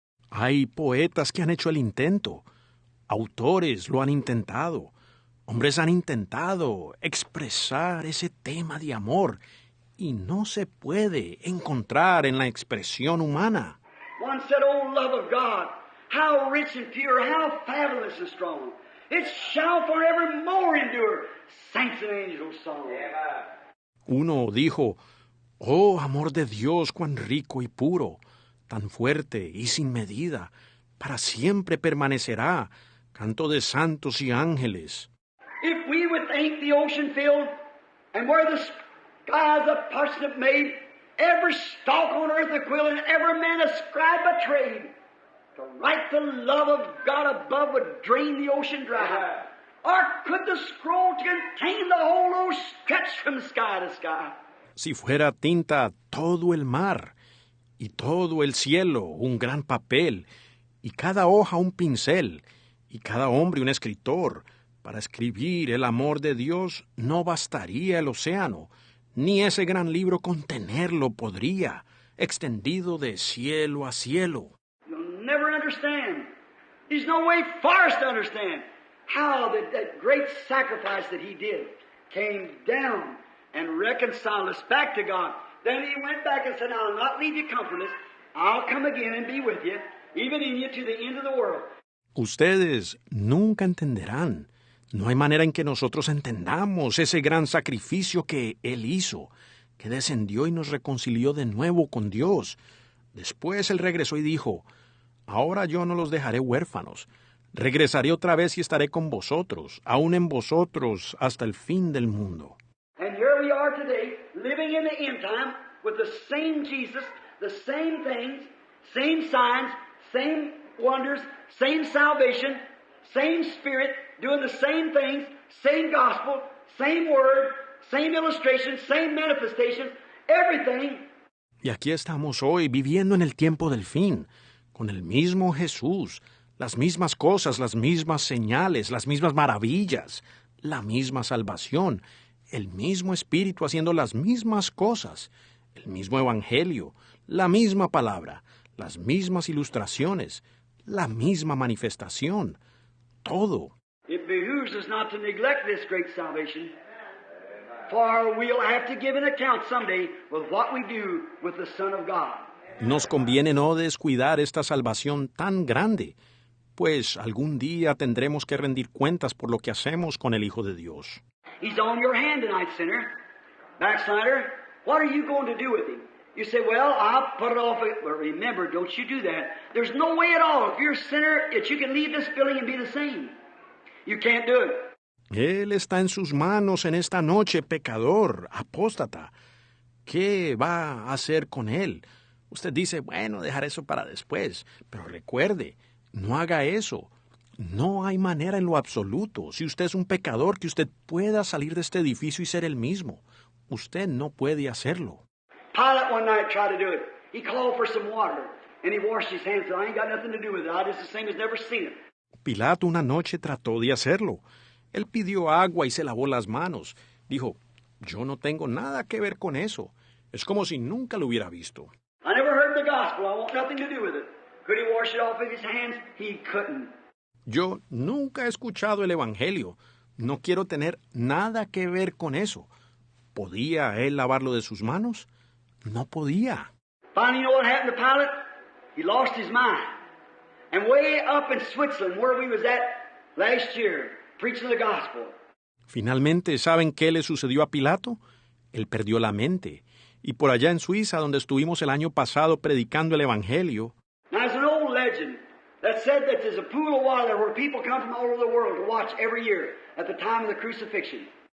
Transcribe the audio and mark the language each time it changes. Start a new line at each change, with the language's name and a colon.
Spanish: Hay poetas que han hecho el intento. Autores lo han intentado. Hombres han intentado expresar ese tema de amor y no se puede encontrar en la expresión humana.
English: One said, "Oh, love of God, how rich and pure, how fabulous and strong. It shall forevermore endure. Saints and angels' song."
Spanish: Uno dijo, «Oh, amor de Dios, cuán rico y puro, tan fuerte y sin medida, para siempre permanecerá, canto de santos y ángeles».
English: If we would think the ocean filled, and where the skies a parsnip made, every stalk on earth a quill, and every man a scribe a trade, to write the love of God above would drain the ocean dry. Or could the scroll contain the whole earth stretched from sky to sky?
Spanish: Si fuera tinta todo el mar, y todo el cielo un gran papel, y cada hoja un pincel, y cada hombre un escritor, para escribir el amor de Dios no bastaría el océano, ni ese gran libro contenerlo podría, extendido de cielo a cielo.
English: You'll never understand. There's no way for us to understand how that great sacrifice that He did came down and reconciled us back to God. Then He went back and said, "I'll not leave you comfortless. I'll come again and be with you, even in you to the end of the world."
Spanish: Ustedes nunca entenderán. No hay manera en que nosotros entendamos ese gran sacrificio que Él hizo, que descendió y nos reconcilió de nuevo con Dios. Después Él regresó y dijo, «Ahora yo no los dejaré huérfanos. Regresaré otra vez y estaré con vosotros, aún en vosotros, hasta el fin del mundo».
English: And here we are today, living in the end time, with the same Jesus, the same things, same signs, same wonders, same salvation, same Spirit, doing the same things, same gospel, same word, same illustration, same manifestations, everything.
Spanish: Y aquí estamos hoy, viviendo en el tiempo del fin, con el mismo Jesús, las mismas cosas, las mismas señales, las mismas maravillas, la misma salvación, el mismo Espíritu haciendo las mismas cosas, el mismo Evangelio, la misma palabra, las mismas ilustraciones, la misma manifestación, todo.
English: It behooves us not to neglect this great salvation, for we'll have to give an account someday with what we do with the Son of God.
Spanish: Nos conviene no descuidar esta salvación tan grande, pues algún día tendremos que rendir cuentas por lo que hacemos con el Hijo de Dios.
English: He's on your hand tonight, sinner. Backslider, what are you going to do with him? You say, well, I'll put it off. But remember, don't you do that. There's no way at all, if you're a sinner, that you can leave this building and be the same. You can't do it.
Spanish: Él está en sus manos en esta noche, pecador, apóstata. ¿Qué va a hacer con él? Usted dice, bueno, dejar eso para después. Pero recuerde, no haga eso. No hay manera en lo absoluto, si usted es un pecador, que usted pueda salir de este edificio y ser el mismo. Usted no puede hacerlo.
English: Pilate one night tried to do it. He called for some water, and he washed his hands. I ain't got nothing to do with it. I just the same as never seen it.
Spanish: Pilato una noche trató de hacerlo. Él pidió agua y se lavó las manos. Dijo, yo no tengo nada que ver con eso. Es como si nunca lo hubiera visto.
English: I never heard the gospel. I want nothing to do with it. Could he wash it off with his hands? He couldn't.
Spanish: Yo nunca he escuchado el Evangelio. No quiero tener nada que ver con eso. ¿Podía él lavarlo de sus manos? No podía.
English: Finally, you know what happened to Pilate? He lost his mind. And way up in Switzerland, where we was at last year, preaching the gospel.
Spanish: Finalmente, ¿saben qué le sucedió a Pilato? Él perdió la mente. Y por allá en Suiza, donde estuvimos el año pasado predicando el Evangelio,
English: Now, there's an old legend that said that there's a pool of water where people come from all over the world to watch every year at the time of the crucifixion.